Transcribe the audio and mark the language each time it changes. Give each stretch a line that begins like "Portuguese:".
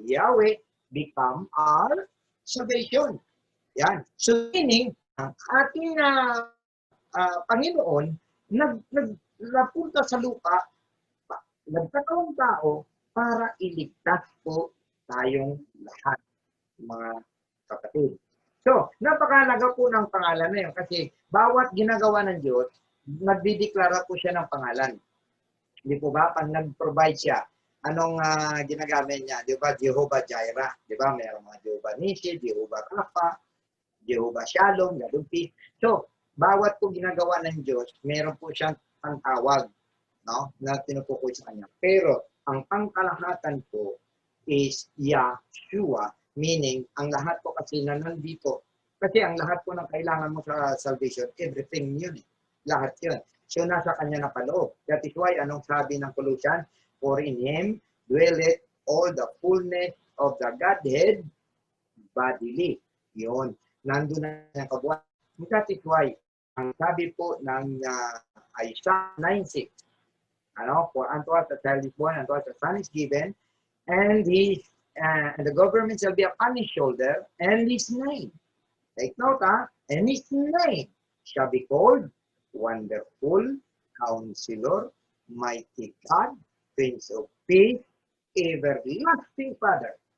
English: Yahweh become our salvation.
Filipino: Yan. So meaning, ang ating Panginoon napunta sa lupa, nagkatawang tao para iligtas po tayong lahat, mga kapatid. So, napakahalaga po ng pangalan na yun kasi bawat ginagawa ng Diyos, nagdideklara po siya ng pangalan. Di po ba? Pag nag-provide siya, anong ginagamit niya? Di ba? Jehovah Jireh. Di ba? Mayroong mga Jehovah Nissi, Jehovah Rapha, Jehovah Shalom, Gadong Peace. So, bawat po ginagawa ng Diyos, meron po siyang pangtawag, no? Na tinutukoy sa kanya. Pero, ang pangkalahatan po is Yahshua, meaning, ang lahat po kasi na nandito, kasi ang lahat po ng kailangan mo sa salvation, everything yun eh. Lahat yun. So, nasa kanya na paloob.
English: That is why,
Filipino: anong sabi ng
English: Colossians? For in Him dwelleth all the fullness of the Godhead bodily. Yun.
Filipino: Nandun na yung kabuuan.
English: That is why,
Filipino: ang sabi po ng
English: Isaiah 9:6, for unto us a child is born, unto us a son is given, and the government shall be upon his shoulder, and his name, take note, and his name shall be called Wonderful, Counselor, Mighty God, Prince of Peace, Everlasting Father.